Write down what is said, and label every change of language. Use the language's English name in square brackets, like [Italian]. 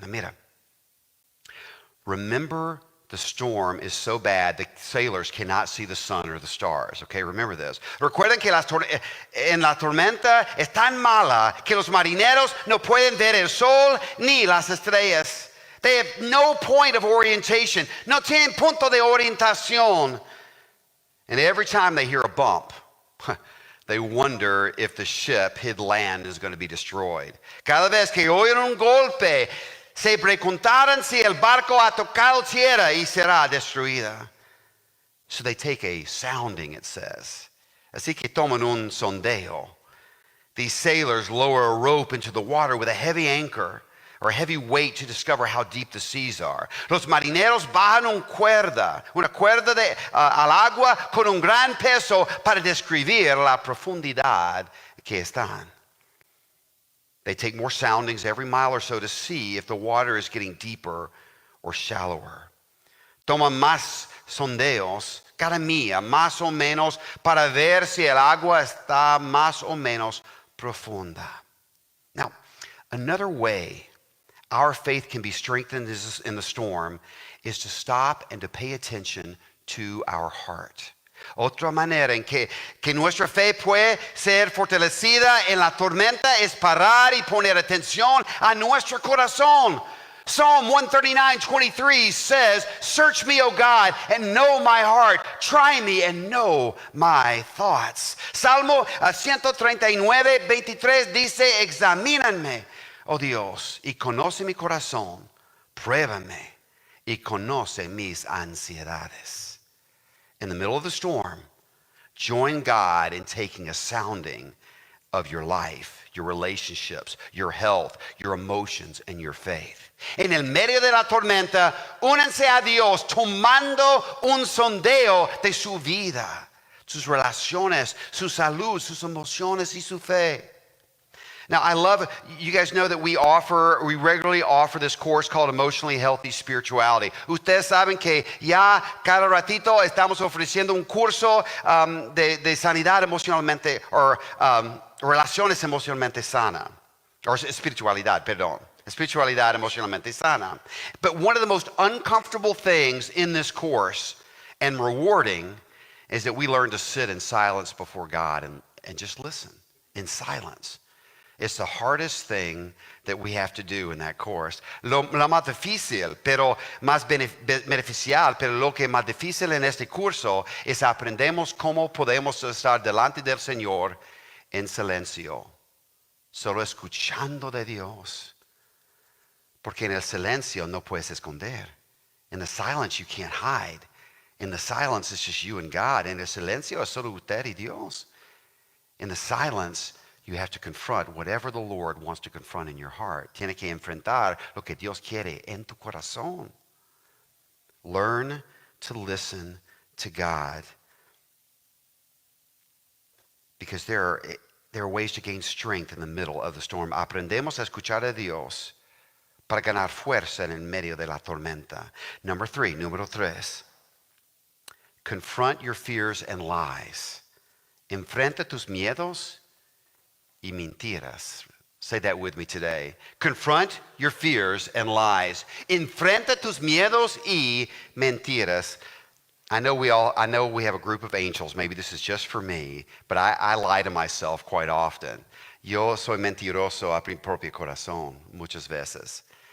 [English] Mira, remember the storm is so bad the sailors cannot see the sun or the stars. Okay, remember this. [Spanish] Recuerden que en la tormenta es tan mala que los marineros no pueden ver el sol ni las estrellas. [English] They have no point of orientation. [Spanish] No tienen punto de orientación. [English] And every time they hear a bump, they wonder if the ship hid land is going to be destroyed. [Spanish] Cada vez que oyen un golpe, se preguntaran si el barco ha tocado tierra y será destruida. [English] So they take a sounding, it says. [Spanish] Así que toman un sondeo. [English] These sailors lower a rope into the water with a heavy anchor or a heavy weight to discover how deep the seas are. [Spanish] Los marineros bajan una cuerda al agua con un gran peso para describir la profundidad que están. [English] They take more soundings every mile or so to see if the water is getting deeper or shallower. [Spanish] Toman más sondeos cada milla, más o menos, para ver si el agua está más o menos profunda. [English] Now, another way our faith can be strengthened in the storm is to stop and to pay attention to our heart. [Spanish] Otra manera en que nuestra fe puede ser fortalecida en la tormenta es parar y poner atención a nuestro corazón. [English] Psalm 139:23 says, "Search me, O God, and know my heart. Try me and know my thoughts." [Spanish] Salmo 139:23 dice, "Examíname, oh Dios, y conoce mi corazón. Pruébame y conoce mis ansiedades." [English] In the middle of the storm, join God in taking a sounding of your life, your relationships, your health, your emotions, and your faith. [Spanish] En el medio de la tormenta, únanse a Dios tomando un sondeo de su vida, sus relaciones, su salud, sus emociones y su fe. [English] Now, I love, you guys know that we regularly offer this course called Emotionally Healthy Spirituality. [Spanish] Ustedes saben que ya cada ratito estamos ofreciendo un curso de sanidad emocionalmente, o relaciones emocionalmente sana, or spiritualidad, perdón. Spiritualidad emocionalmente sana. [English] But one of the most uncomfortable things in this course and rewarding is that we learn to sit in silence before God and just listen in silence. It's the hardest thing that we have to do in that course. [Spanish] Lo más difícil, pero más beneficial, pero lo que más difícil en este curso es aprendemos cómo podemos estar delante del Señor en silencio, solo escuchando de Dios. Porque en el silencio no puedes esconder. [English] In the silence you can't hide. In the silence it's just you and God. [Spanish] En el silencio es solo usted y Dios. [English] In the silence you have to confront whatever the Lord wants to confront in your heart. [Spanish] Tiene que enfrentar lo que Dios quiere en tu corazón. [English] Learn to listen to God. Because there are ways to gain strength in the middle of the storm. [Spanish] Aprendemos a escuchar a Dios para ganar fuerza en el medio de la tormenta. Número tres. [English] Confront your fears and lies. [Spanish] Enfrenta tus miedos y mentiras. [English] Say that with me today. Confront your fears and lies. [Spanish] Enfrenta tus miedos y mentiras. [English] I know we have a group of angels. Maybe this is just for me, but I lie to myself quite often. [Spanish] Yo soy mentiroso a mi propio corazón muchas veces.